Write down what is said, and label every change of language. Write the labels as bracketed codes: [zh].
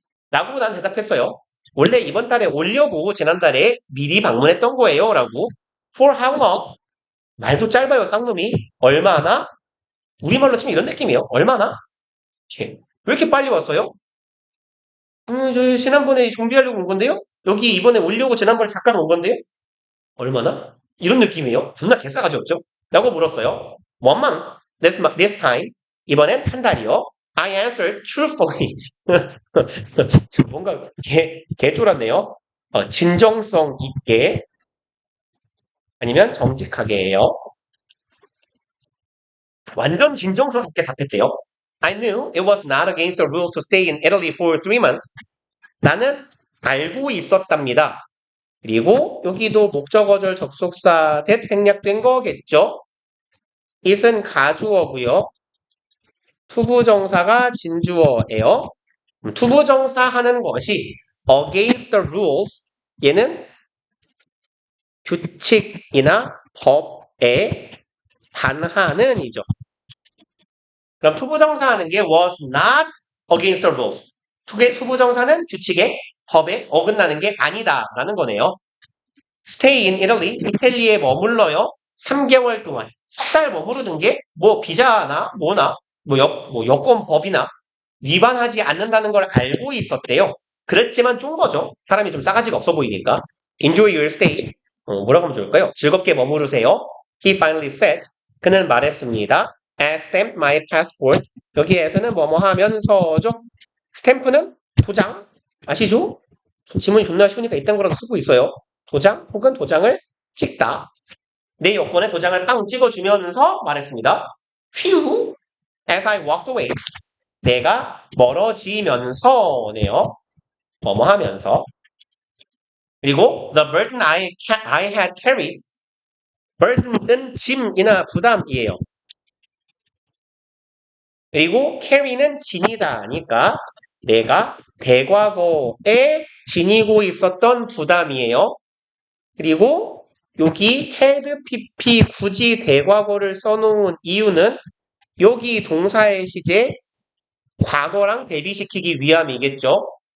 [ko] 라고 난 대답했어요. 원래 이번 달에 오려고 지난달에 미리 방문했던 거예요. 라고. [en] For how long? [ko] 말도 짧아요. 쌍놈이. 얼마나? 우리말로 치면 이런 느낌이에요. 얼마나? 왜 이렇게 빨리 왔어요? 저 지난번에 준비하려고 온 건데요? 여기 이번에 오려고 지난번에 잠깐 온 건데요? 얼마나? 이런 느낌이에요. 존나 개싸가지 없죠? 라고 물었어요. 1month. [en] This time. [ko] 이번엔 한 달이요. [en] I answered truthfully. [ko] 뭔가 개쫄았네요. 진정성 있게 아니면 정직하게예요. 완전 진정성 있게 답했대요. [en] I knew it was not against the rules to stay in Italy for 3 months. [ko] 나는 알고 있었답니다. 그리고 여기도 목적어절 접속사 that 생략된 거겠죠. it은 가주어고요. 투부정사가 진주어예요. 투부정사 하는 것이 [en] against the rules, [ko] 얘는 규칙이나 법에 반하는 이죠. 그럼 투부정사 하는 게 [en] was not against the rules. [ko] 투부정사는 규칙에 법에 어긋나는 게 아니다라는 거네요. [en] Stay in Italy, [ko] 이탈리아에 머물러요. 3개월 동안. 석 달 머무르는 게 뭐 비자나 뭐나 뭐 여권법이나 위반하지 않는다는 걸 알고 있었대요. 그랬지만 좀 거죠. 사람이 좀 싸가지가 없어 보이니까. [en] Enjoy your stay. [ko] 뭐라고 하면 좋을까요? 즐겁게 머무르세요. [en] He finally said. [ko] 그는 말했습니다. [en] I stamped my passport. [ko] 여기에서는 뭐뭐 하면서죠. 스탬프는 도장. 아시죠? 지문이 존나 쉬우니까 이딴 거라도 쓰고 있어요. 도장 혹은 도장을 찍다. 내 여권에 도장을 빵 찍어주면서 말했습니다. [en] Phew, as I walked away. [ko] 내가 멀어지면서네요. 뭐뭐 하면서. 그리고 [en] the burden I had carried. [ko] burden은 짐이나 부담이에요. 그리고 carry는 지니다니까 내가 대과거에 지니고 있었던 부담이에요. 그리고 여기 had pp 굳이 대과거를 써놓은 이유는 여기 동사의 시제 과거랑 대비시키기 위함이겠죠.